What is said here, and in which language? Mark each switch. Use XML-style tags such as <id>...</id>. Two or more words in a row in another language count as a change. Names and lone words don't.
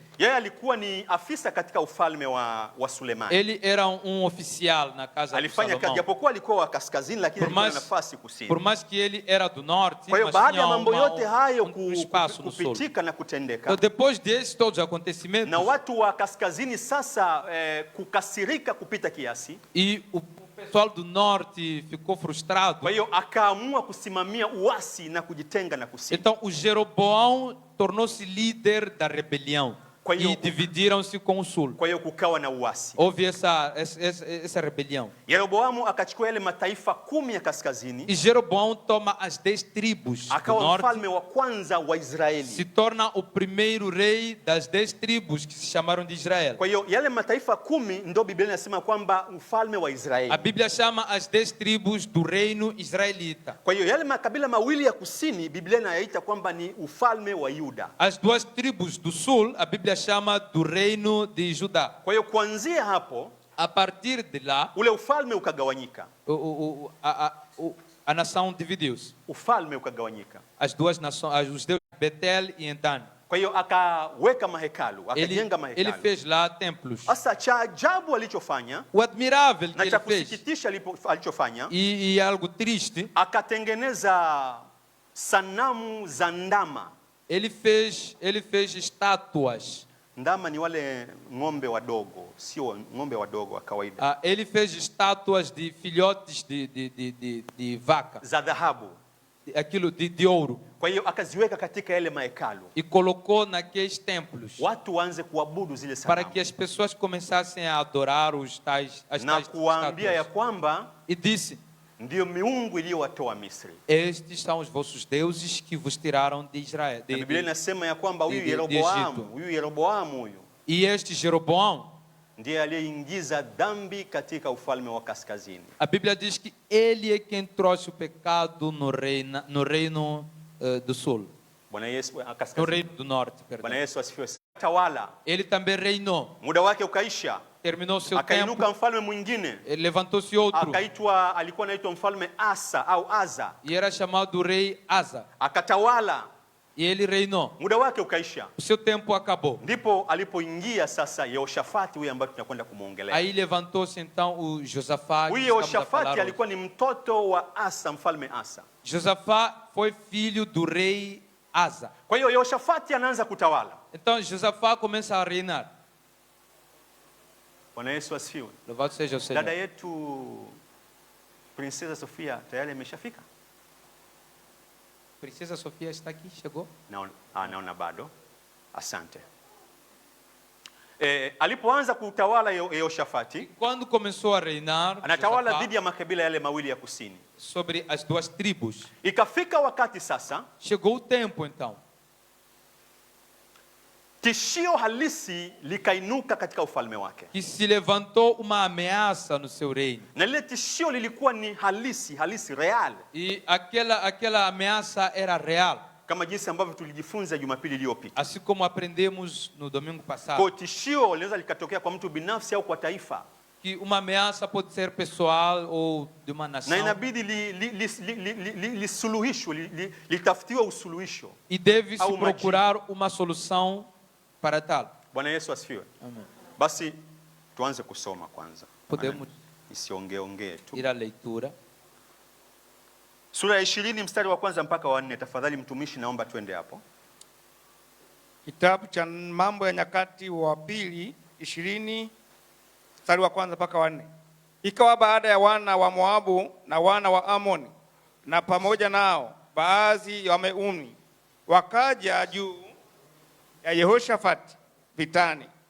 <sw>yeye alikuwa ni afisa katika ufalme wa Sulemani.</sw> <pt>ele era oficial na casa de</pt> <sw>Alifanya kazi,</sw> <pt>Salomão.</pt> <sw>japokuwa alikuwa wa kaskazini, lakini</sw> <pt>Por</pt> <sw>alikuwa na</sw> <pt>mais,</pt> <sw>nafasi kusini.</sw> <pt>por mais que ele era do norte,</pt> <sw>Kwa hiyo</sw> <pt>mas</pt> <sw>baada</sw> <pt>tinha</pt> <sw>ya mambo yote hayo</sw> <pt>espaço no sul.</pt> <sw>kupitika na kutendeka,</sw> <pt>Então, depois desses todos os acontecimentos,</pt> <sw>na watu wa kaskazini sasa kukasirika kupita kiasi,</sw> <pt>e o pessoal do norte ficou frustrado,</pt> <sw>kwa hiyo akaamua kusimamia uasi na kujitenga na kusini.</sw> <pt>então o Jeroboão tornou-se líder da rebelião.</pt> <sw>Kwa hiyo-</sw> <pt>E dividiram-se com o sul.</pt> <sw>Kwa hiyo kukawa na uasi.</sw> <pt>Houve essa rebelião.</pt> <sw>Yeroboamu akachukua yale mataifa 10 ya kaskazini,</sw> <pt>E Jeroboão toma as 10 tribos do</pt> <sw>akawa</sw> <pt>norte,</pt> <sw>mfalme wa kwanza wa</sw> <pt>se</pt> <sw>Israeli.</sw> <pt>torna o primeiro rei das 10 tribos que se chamaram de Israel.</pt> <sw>Kwa hiyo yale mataifa 10 ndo Biblia inasema kwamba mfalme wa Israeli.</sw> <pt>A Bíblia chama as 10 tribos do reino israelita.</pt> <sw>Kwa hiyo yale makabila mawili ya kusini Biblia inayaita kwamba ni ufalme wa Yuda.</sw> <pt>As duas tribos do sul, a Bíblia chama do reino de Judá.</pt> <sw>Kwa hiyo kuanzia hapo</sw> <pt>A partir de lá,</pt> <sw>ule ufalme ukagawanyika.</sw> <pt>a nação dividiu-se.</pt> <sw>Ufalme ukagawanyika.</sw> <pt>As duas nações, os deuses de Betel e Dan.</pt> <sw>Kwa hiyo akaweka mahekalu,</sw> <pt>Ele</pt> <sw>akajenga mahekalu.</sw> <pt>fez lá templos.</pt> <sw>Sasa cha ajabu alichofanya</sw> <pt>O admirável que</pt> <sw>na</sw> <pt>ele</pt> <sw>cha</sw> <pt>fez,</pt> <sw>kusikitisha alichofanya,</sw> <pt>e algo triste,</pt> <sw>akatengeneza sanamu za ndama.</sw> <pt>ele fez estátuas.</pt> <sw>Ndama ni wale ng'ombe wadogo, sio ng'ombe wadogo wa kawaida,</sw> <pt>Ele fez estátuas de filhotes de vaca,</pt> <sw>za dhahabu.</sw> <pt>aquilo de ouro,</pt> <sw>Kwa hiyo akaziweka katika yale mahekalu,</sw> <pt>e colocou naqueles templos</pt> <sw>watu waanze kuabudu zile</sw> <pt>para</pt> <sw>sanamu</sw> <pt>que as pessoas começassem a adorar as</pt> <sw>na</sw> <pt>tais</pt> <sw>kuwaambia ya</sw> <pt>estátuas.</pt> <sw>kwamba</sw> <pt>E disse:</pt> <sw>ndiyo miungu iliyowatoa Misri.</sw> <pt>estes são os vossos deuses que vos tiraram de Israel.</pt> <sw>Na Biblia inasema ya kwamba huyu</sw> <pt>de</pt> <sw>Yeroboamu,</sw> <pt>Egito.</pt> <sw>huyu</sw> <pt>E este Jeroboão,</pt> <sw>ndiye aliyeingiza dhambi katika ufalme wa kaskazini.</sw> <pt>a Bíblia diz que ele é quem trouxe o pecado no reino do sul,</pt> <sw>Bwana Yesu</sw> <pt>no</pt> <sw>kaskazini.</sw> <pt>reino do norte,</pt> <sw>Bwana</sw> <pt>perdão.</pt> <sw>Yesu asifiwe. Tawala,</sw> <pt>Ele também reinou,</pt> <sw>muda wake ukaisha,</sw> <pt>terminou seu tempo,</pt> <sw>akainuka mfalme mwingine</sw> <pt>levantou-se outro,</pt> <sw>alikuwa anaitwa mfalme Asa au Aza,</sw> <pt>e era chamado rei Asa,</pt> <sw>akatawala,</sw> <pt>e ele reinou.</pt> <sw>muda wake ukaisha.</sw> <pt>O seu tempo acabou.</pt> <sw>Ndipo alipoingia sasa Yehoshafati, huyu ambaye tunakwenda kumwongelea.</sw> <pt>Aí levantou-se então o Josafá. que</pt> <sw>Huyu</sw> <pt>estamos a falar</pt> <sw>Yehoshafati</sw> <pt>hoje.</pt> <sw>alikuwa ni mtoto wa Asa, mfalme Asa.</sw> <pt>Josafá foi filho do rei Asa.</pt> <sw>Kwa hiyo Yehoshafati anaanza kutawala.</sw> <pt>Então Josafá começa a reinar.</pt> <sw>Bwana Yesu asifiwe.</sw> <pt>Louvado seja o Senhor.</pt> <sw>Dada yetu Princesa Sofia tayari ameshafika?</sw> <pt>Princesa Sofia está aqui, chegou?</pt> <sw>Naona bado. Asante. Alipoanza kutawala Yehoshafati,</sw> <pt>Quando começou a reinar</pt> <sw>anatawala</sw> <pt>Josafá</pt> <sw>dhidi ya makabila yale mawili ya kusini.</sw> <pt>sobre as duas tribos,</pt> <sw>Ikafika wakati sasa</sw> <pt>chegou o tempo então</pt> <sw>tishio halisi likainuka katika ufalme wake,</sw> <pt>que se levantou uma ameaça no seu reino.</pt> <sw>na lile tishio lilikuwa ni halisi real,</sw> <pt>E aquela ameaça era real,</pt> <sw>kama jinsi ambavyo tulijifunza Jumapili iliyopita.</sw> <pt>assim como aprendemos no domingo passado,</pt> <sw>Kwa tishio linaweza likatokea kwa mtu binafsi au kwa taifa,</sw> <pt>que uma ameaça pode ser pessoal ou de uma</pt> <sw>na</sw> <pt>nação,</pt> <sw>inabidi lisuluhishwe, litafutiwe usuluhisho.</sw> <pt>e deve-se</pt> <sw>Au</sw> <pt>procurar uma solução para tal.</pt> <sw>Bwana Yesu asifiwe.</sw> <pt>Amém.</pt> <sw>Basi tuanze kusoma kwanza.</sw> <pt>Podemos</pt> <sw>Isiongee tu.</sw> <pt>ir à leitura.</pt> <sw>Sura ya 20 mstari wa kwanza mpaka wa 4. Tafadhali mtumishi, naomba twende hapo. Kitabu cha Mambo ya Nyakati wa Pili 20 mstari wa kwanza mpaka wa 4. Ikawa baada ya wana wa Moabu na wana wa Amoni na pamoja nao baadhi ya Wameuni wakaja juu ya Yehoshafati vitani.</sw>